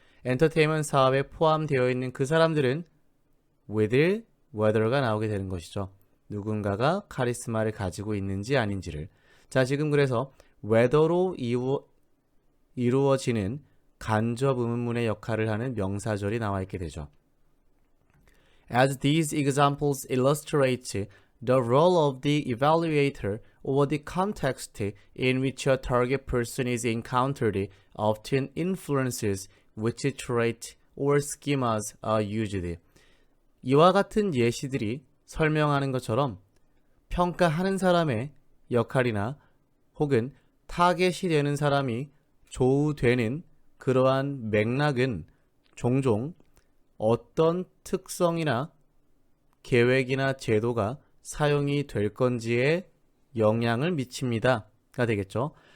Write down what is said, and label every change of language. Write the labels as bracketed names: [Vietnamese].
[Korean] 엔터테인먼트 사업에 포함되어 있는 그 사람들은 with, whether가 나오게 되는 것이죠. 누군가가 카리스마를 가지고 있는지 아닌지를. 자, 지금 그래서 whether로 이루어지는 간접 의문문의 역할을 하는 명사절이 나와 있게 되죠. [English] As these examples illustrate, the role of the evaluator or the context in which a target person is encountered often influences which trait or schemas are used. [Korean] 이와 같은 예시들이 설명하는 것처럼 평가하는 사람의 역할이나 혹은 타겟이 되는 사람이 조우되는 그러한 맥락은 종종 어떤 특성이나 계획이나 제도가 사용이 될 건지에 영향을 미칩니다가 되겠죠.